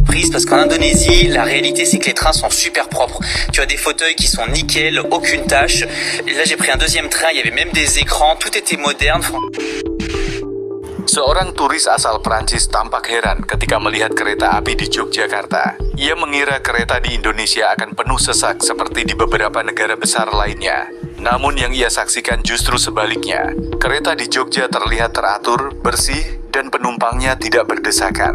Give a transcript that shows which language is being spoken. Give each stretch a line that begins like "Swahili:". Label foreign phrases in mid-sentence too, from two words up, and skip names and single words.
French: surprise parce qu'en Indonésie, la réalité c'est que les trains sont super propres. Tu as des fauteuils qui sont nickel, aucune tâche. Et là j'ai pris un deuxième train, il y avait même des écrans, tout était moderne.
Indonesian: Seorang turis asal Prancis tampak heran ketika melihat kereta api di Yogyakarta. Ia mengira kereta di Indonesia akan penuh sesak seperti di beberapa negara besar lainnya. Namun yang ia saksikan justru sebaliknya. Kereta di Jogja terlihat teratur, bersih, dan penumpangnya tidak berdesakan.